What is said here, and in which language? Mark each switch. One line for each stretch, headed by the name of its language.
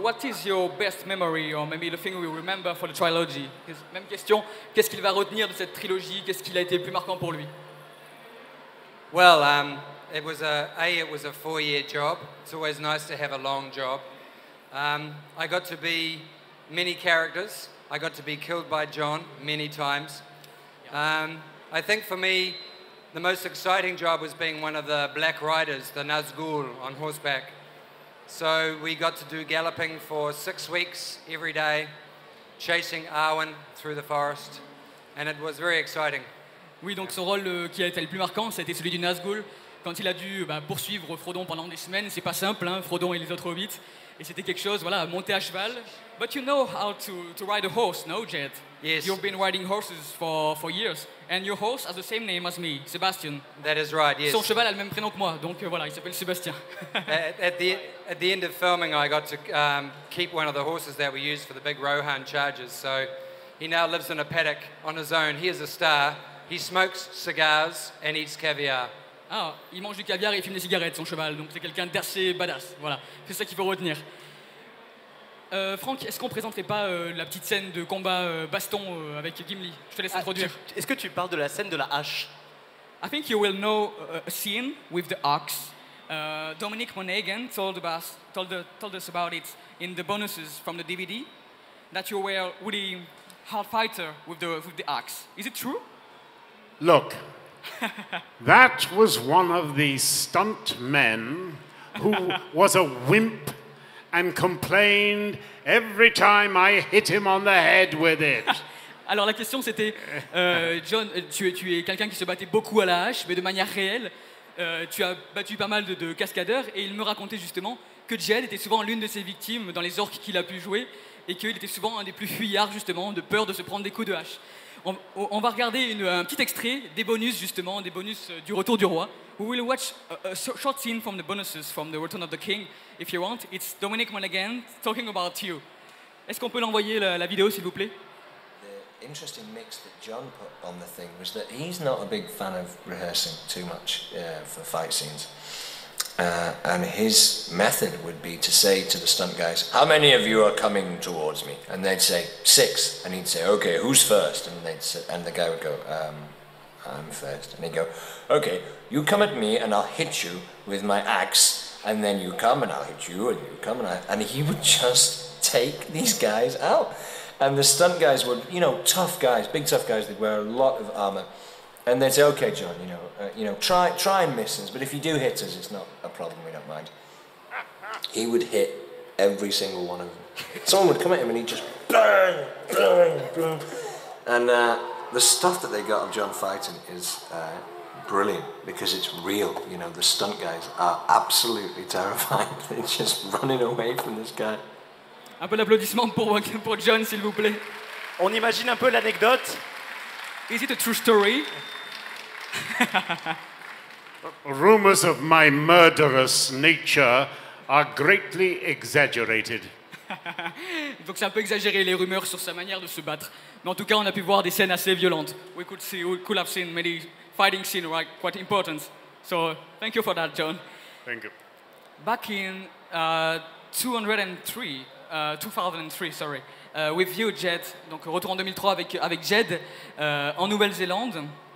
English: What is your best memory, or maybe the thing we remember for the trilogy?
French: Même question, qu'est-ce qu'il va retenir de cette trilogie? Qu'est-ce qui a été le plus marquant pour lui?
English: Well, it was a 4-year job. It's always nice to have a long job. I got to be many characters. I got to be killed by John many times. I think for me, the most exciting job was being one of the Black Riders, the Nazgul, on horseback. So we got to do galloping for 6 weeks every day, chasing Arwen through the forest, and it was very exciting.
French: Oui, donc son rôle qui a été le plus marquant, c'était celui du Nazgûl. Quand il a dû poursuivre Frodon pendant des semaines, c'est pas simple, hein, Frodon et les autres hobbits. Et c'était quelque chose, voilà, monter à cheval.
English: But you know how to ride a horse, no, Jed? Yes. You've been riding horses for years. And your horse has the same name as me, Sebastian. That is right, yes.
French: Son cheval a le même prénom que moi, donc voilà, il s'appelle Sébastien.
English: At the end of filming, I got to keep one of the horses that we used for the big Rohan charges. So he now lives in a paddock on his own. He is a star. He smokes cigars and eats caviar.
French: Ah, il mange du caviar et il fume des cigarettes, son cheval. Donc c'est quelqu'un d'assez badass. Voilà, c'est ça qu'il faut retenir. Franck, est-ce qu'on présenterait pas la petite scène de combat baston avec Gimli? Je te laisse introduire. Est-ce que tu parles de la scène de la hache?
English: I think you will know a scene with the axe. Dominic Monaghan told us about it in the bonuses from the DVD, that you were really hard fighter with the axe. Is it true? Look, that was one of the stunt men who was a wimp and complained every time I hit him on the head with it.
French: Alors la question c'était, John, tu es quelqu'un qui se battait beaucoup à la hache, mais de manière réelle. Tu as battu pas mal de cascadeurs, et il me racontait justement que Jed était souvent l'une de ses victimes dans les orques qu'il a pu jouer, et qu'il était souvent un des plus fuyards justement, de peur de se prendre des coups de hache. On va regarder un petit extrait des bonus justement, des bonus du Retour du Roi.
English: We will watch a short scene from the bonuses from the Return of the King, if you want. It's Dominic Monaghan talking about you.
French: Est-ce qu'on peut l'envoyer la vidéo, s'il vous plaît?
English: The interesting mix that John put on the thing was that he's not a big fan of rehearsing too much for fight scenes. And his method would be to say to the stunt guys, how many of you are coming towards me? And they'd say, 6. And he'd say, okay, who's first? And the guy would go, I'm first. And he'd go, okay, you come at me and I'll hit you with my axe. And then you come and I'll hit you and you come and he would just take these guys out. And the stunt guys would, tough guys, big tough guys, they'd wear a lot of armor. And they'd say, okay, John, try and miss us, but if you do hit us, it's not a problem, we don't mind. He would hit every single one of them. Someone would come at him and he'd just bang, bang, bang. And the stuff that they got of John fighting is brilliant because it's real. The stunt guys are absolutely terrified. They're just running away from this guy.
French: Un peu d'applaudissements pour John, s'il vous plaît. On imagine un peu l'anecdote.
English: Is it a true story? Rumors of my murderous nature are greatly exaggerated.
French: Donc c'est un peu exagéré les rumeurs sur sa manière de se battre. Mais en tout cas, on a pu voir des scènes assez violentes.
English: We could have seen many fighting scenes, right, quite important. So thank you for that, John. Thank you. Back in 2003, sorry, with you, Jed.
French: Donc retour en 2003 avec Jed en Nouvelle-Zélande.